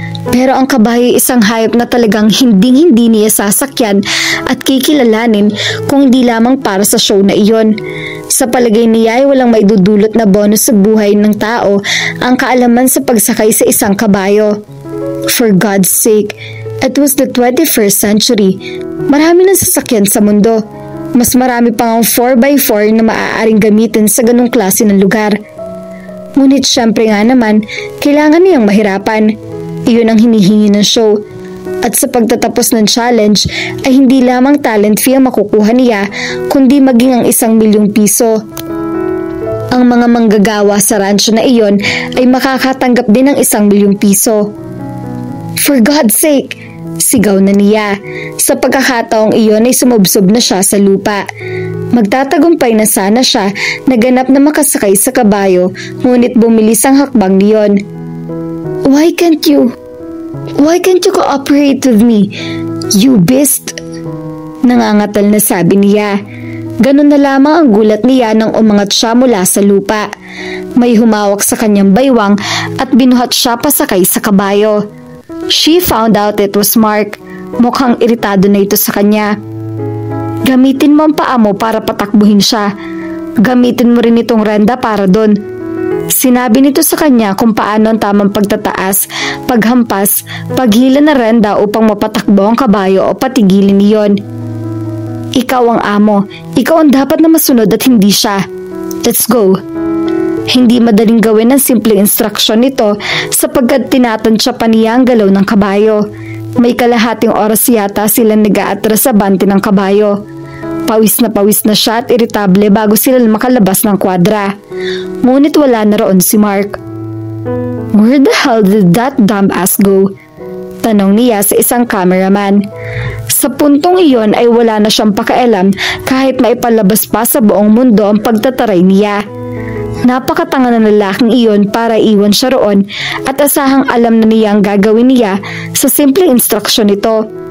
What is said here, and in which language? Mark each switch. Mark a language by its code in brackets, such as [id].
[tl] Pero ang kabayo ay isang hayop na talagang hindi niya sasakyan at kikilalanin kung hindi lamang para sa show na iyon. Sa palagay niya ay walang maidudulot na bonus sa buhay ng tao ang kaalaman sa pagsakay sa isang kabayo. [en] For God's sake, it was the 21st century. [tl] Marami ng sasakyan sa mundo. Mas marami pang ang 4x4 na maaaring gamitin sa ganong klase ng lugar. Ngunit syempre nga naman, kailangan niyang mahirapan. Iyon ang hinihingi ng show. At sa pagtatapos ng challenge ay hindi lamang talent fee ang makukuha niya, kundi maging ang 1,000,000 piso. Ang mga manggagawa sa rancho na iyon ay makakatanggap din ng 1,000,000 piso. [en] For God's sake! [tl] Sigaw na niya. Sa pagkakataong iyon ay sumubsob na siya sa lupa. Magtatagumpay na sana siya na ganap na makasakay sa kabayo, ngunit bumilis ang hakbang niyon. [en] Why can't you cooperate with me, you beast? [tl] Nangangatal na sabi niya. Ganun na lamang ang gulat niya nang umangat siya mula sa lupa. May humawak sa kanyang baywang at binuhat siya pasakay sa kabayo. [en] She found out it was Mark. [tl] Mukhang iritado na ito sa kanya. Gamitin mo ang paa mo para patakbuhin siya. Gamitin mo rin itong renda para doon. Sinabi nito sa kanya kung paano ang tamang pagtataas, paghampas, paghila na renda upang mapatakbo ang kabayo o patigilin iyon. Ikaw ang amo. Ikaw ang dapat na masunod at hindi siya. [en] Let's go. [tl] Hindi madaling gawin ang simpleng instruction nito sapagkat tinatansya pa niya ang galaw ng kabayo. May kalahating oras yata silang nag-aatras sa bante ng kabayo. Pawis na siya at iritable bago sila makalabas ng kwadra. Ngunit wala na roon si Mark. [en] Where the hell did that dumb ass go? [tl] Tanong niya sa isang cameraman. Sa puntong iyon ay wala na siyang pakialam kahit maipalabas pa sa buong mundo ang pagtataray niya. Napakatanga ng lalaking iyon para iwan siya roon at asahang alam na niya ang gagawin niya sa simpleng instruksyon nito.